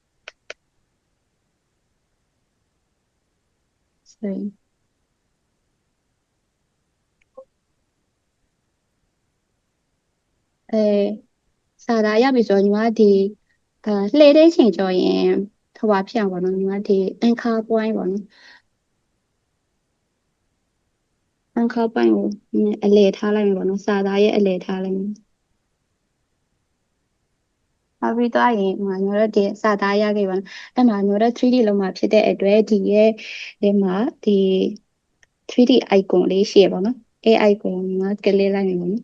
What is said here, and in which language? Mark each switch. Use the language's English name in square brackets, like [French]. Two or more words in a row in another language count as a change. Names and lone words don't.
[Burmese] ဆိုရင်စာသားရပြီဆိုတော့ညီမဒီလှည့်တဲ့ချိန်ကြောရင်ဖြစ်အောင်ပေါ့နော်ညီမဒီ [English] anchor point [Burmese] ပေါ့နော် [English] anchor point [Burmese] ကိုအလယ်ထားလိုက်မယ်ပေါ့နော်စာသားရဲ့အလယ်ထားလိုက်မယ် နောက်ပြီးတော့ရင်ညီမတို့ဒီစာသားရခဲ့ပါနော်အဲ့မှာညီမတို့ 3D လုံးမှာဖြစ်တဲ့အတွက်ဒီရဲ့ဒီမှာဒီ 3D icon လေးရှိရပါတော့။အဲ့ icon ကကလေးလိုက်နေပါနော်